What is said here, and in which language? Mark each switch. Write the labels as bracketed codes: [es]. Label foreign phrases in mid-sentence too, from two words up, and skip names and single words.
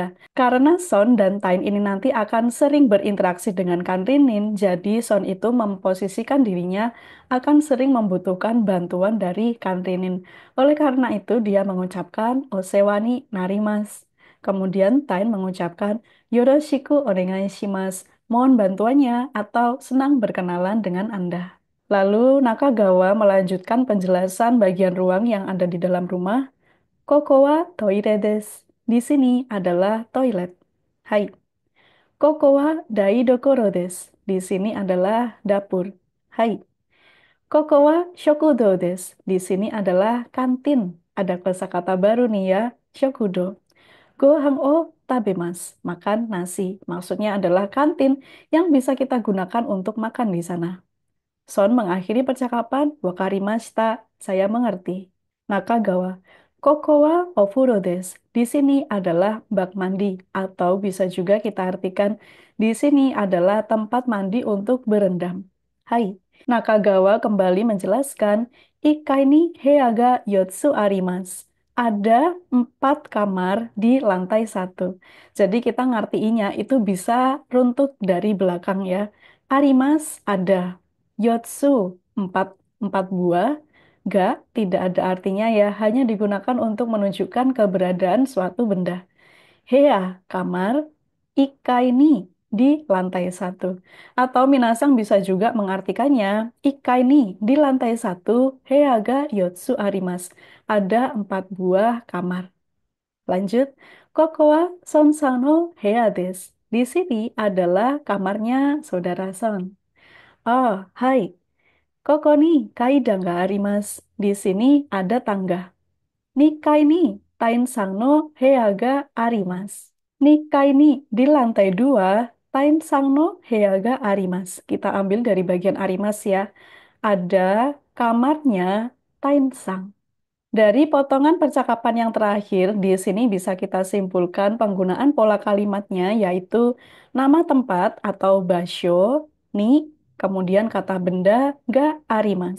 [id] Karena Son dan Tain ini nanti akan sering berinteraksi dengan Kanrinin, jadi Son itu memposisikan dirinya akan sering membutuhkan bantuan dari Kanrinin. Oleh karena itu, dia mengucapkan [ja] お世話になります. [id] Kemudian Tain mengucapkan [ja] よろしくお願いします. [id] Mohon bantuannya atau senang berkenalan dengan Anda. Lalu Nakagawa melanjutkan penjelasan bagian ruang yang ada di dalam rumah. [ja] ここはトイレです. [id] Di sini adalah toilet. Hai. [ja] ここは台所です. [id] Di sini adalah dapur. Hai. [ja] ここは食堂です. [id] Di sini adalah kantin. Ada kosakata baru nih ya, shokudo. [ja] ご飯を食べます, [id] makan nasi. Maksudnya adalah kantin yang bisa kita gunakan untuk makan di sana. Son mengakhiri percakapan, wakarimashita, saya mengerti. [ja] Nakagawa, koko wa ofuro desu. [id] Di sini adalah bak mandi, atau bisa juga kita artikan di sini adalah tempat mandi untuk berendam. [ja] はい. [id] Nakagawa kembali menjelaskan, [ja] 一階に部屋が四つあります. [id] Ada 4 kamar di lantai 1. Jadi kita ngartiinnya itu bisa runtut dari belakang ya. Arimas ada. Yotsu, empat buah. Ga, tidak ada artinya ya, hanya digunakan untuk menunjukkan keberadaan suatu benda. Hea, kamar. [ja] 一階に, [id] di lantai 1. Atau Minasang bisa juga mengartikannya, [ja] 一階に, [id] di lantai 1, [ja] 部屋が四つあります. [id] Ada 4 buah kamar. [ja] Lanjut, ここはソンさんの部屋です. [id] Di sini adalah kamarnya saudara Son. [ja] おお、はい。ここに階段があります. [id] Di sini ada tangga. [ja] 二階にタインさんの部屋があります. 二階に [id] di lantai 2, [ja] タインさんの部屋があります. [id] Kita ambil dari bagian arimas ya. Ada kamarnya tainsang. Dari potongan percakapan yang terakhir, di sini bisa kita simpulkan penggunaan pola kalimatnya, yaitu nama tempat atau basho, ni, kemudian kata benda, [ja] があります.